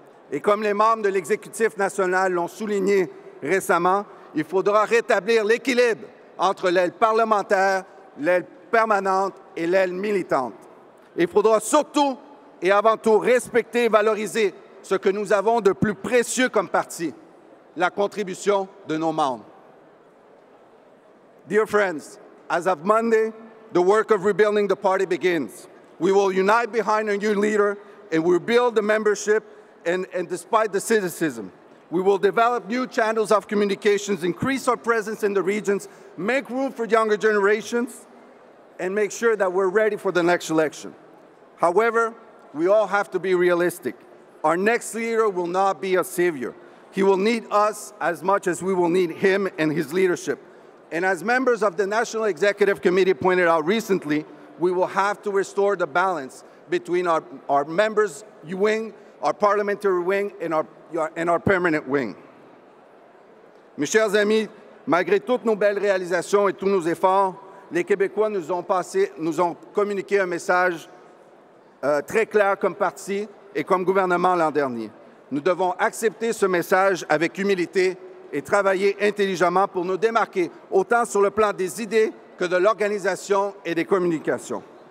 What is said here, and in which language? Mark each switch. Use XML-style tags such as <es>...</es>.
<fr>Et comme les membres de l'exécutif national l'ont souligné récemment, il faudra rétablir l'équilibre entre l'aile parlementaire, l'aile permanente et l'aile militante. Il faudra surtout et avant tout respecter et valoriser ce que nous avons de plus précieux comme parti, la contribution de nos membres.</fr> <en>Dear friends, as of Monday, the work of rebuilding the party begins. We will unite behind a new leader and we'll build the membership and despite the cynicism. We will develop new channels of communications, increase our presence in the regions, make room for younger generations, and make sure that we're ready for the next election. However, we all have to be realistic. Our next leader will not be a savior. He will need us as much as we will need him and his leadership. And as members of the National Executive Committee pointed out recently, we will have to restore the balance between our members' wing, our parliamentary wing, and our permanent wing.</en> <fr>Mes chers amis, malgré toutes nos belles réalisations et tous nos efforts, les Québécois nous ont communiqué un message très clair comme parti et comme gouvernement l'an dernier. Nous devons accepter ce message avec humilité et travailler intelligemment pour nous démarquer, autant sur le plan des idées que de l'organisation et des communications.</fr>